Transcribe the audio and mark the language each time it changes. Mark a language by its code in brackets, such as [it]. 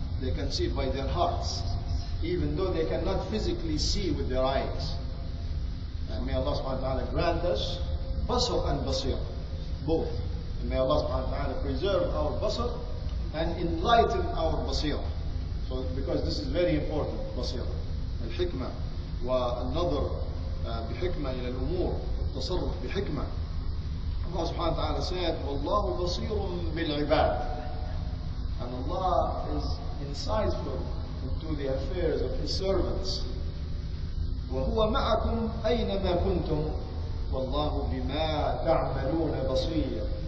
[en] They can see by their hearts, even though they cannot physically see with their eyes. And may Allah subhanahu wa ta'ala grant us basar and basira, both. And may Allah subhanahu wa ta'ala preserve our basar and enlighten our basira. So, because this is very important, basira. [ar] الحكمة والنظر بحكمة إلى الأمور والتصرف بحكمة. [en] Allah subhanahu wa ta'ala said, [ar] وَاللَّهُ بَصِيرٌ بِالْعِبَادِ. [en] And Allah is insightful into the affairs of His servants. [ar] وَهُوَ مَعَكُمْ أَيْنَمَا كُنْتُمْ وَاللَّهُ بِمَا تَعْمَلُونَ بَصِيرٌ.